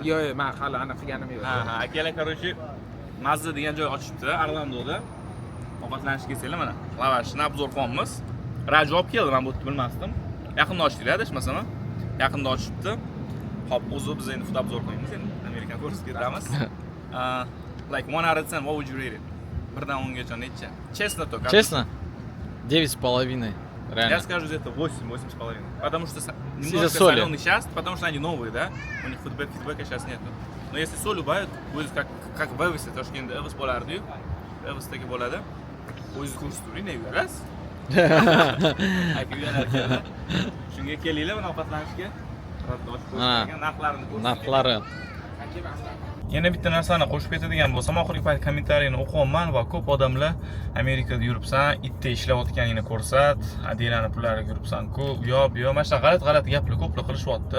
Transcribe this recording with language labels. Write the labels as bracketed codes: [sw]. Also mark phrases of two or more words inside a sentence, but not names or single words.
[uz] Yo'q, men hali aniq qilganim yo'q. Ha, akalar, короче, Mazda degan joy ochibdi, Orlandoda. Ovqatlanishga kelsanglar, mana lavashni obzor qilyapmiz. Raju olib keldi, men bu yerni bilmasdim. Yaqinda ochdilar, adashmasam. Yaqinda ochibdi. Hop, o'zi biz endi foto obzor qilamiz, endi Amerikan ko'rsatib ketamiz. [en] Like 1 out of 10, what would you rate it? [uz] 1 dan 10 gacha necha? [ru] Честно только. Честно? 9,5. Я Реально. скажу где-то 8,5. Потому что Из-за немножко соли. соленый сейчас, потому что они новые, да? У них фидбэка сейчас нету. Но если соль убавят, будет как в Эвисе, то что [uz] endi Evis bo'lardi-yu. Evisdagi bo'ladi. O'zingiz ko'rsaturing, ne yuras? Aka uyalarkan. Shunga kelinglar, mana ovqatlanishga. Narxlarini ko'rsating. Narxlari. Yana bitta narsani qo'shib ketadigan bo'lsam, oxirgi payt kommentariyni o'qiyapman va ko'p odamlar Amerikada yuribsan, itda ishlayotganingni ko'rsat, adiylarni pullariga yuribsan-ku, bu yoq, mana shunaqa g'alati gaplar ko'plar qilishyapti.